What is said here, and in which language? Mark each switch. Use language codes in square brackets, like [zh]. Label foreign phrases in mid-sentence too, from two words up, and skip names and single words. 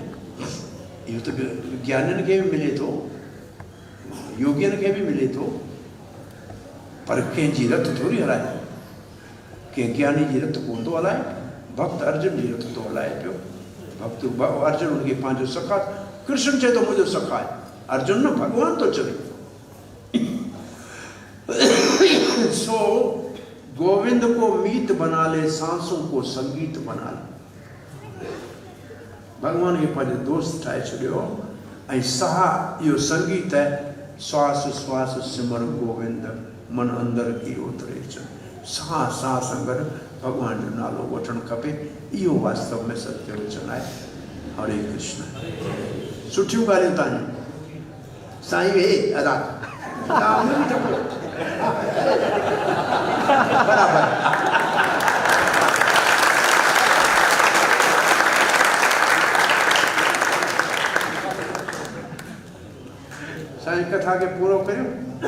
[sd] इहो त ज्ञानियुनि खे बि मिले थो, योगियुनि खे बि मिले थो, पर कंहिंजी रत थोरी हलाए, कंहिं ज्ञानी जी रत कोन थो हलाए। भक्त अर्जुन जी रत थो हलाए पियो। भक्त अर्जुन हुनखे पंहिंजो सखा, कृष्ण चए थो मुंहिंजो सखा आहे, अर्जुन न भॻवान थो चवे। [hi] सो गोविंद को मीत बना ले, सांसों को संगीत बना ले। [sd] भगवान खे पंहिंजो दोस्त ठाहे छॾियो ऐं साह इहो संगीत आहे, [hi] श्वास श्वास सिमर गोविंद, मन अंदर की उतरे अचनि। [sd] साह साह सां गॾु भॻवान जो नालो वठणु खपे, इहो वास्तव में सत्य वचन आहे। हरे कृष्ण। सुठियूं ॻाल्हियूं तव्हांजूं साईं, हे अदा बराबरि। साईं कथा के पूरो करियो।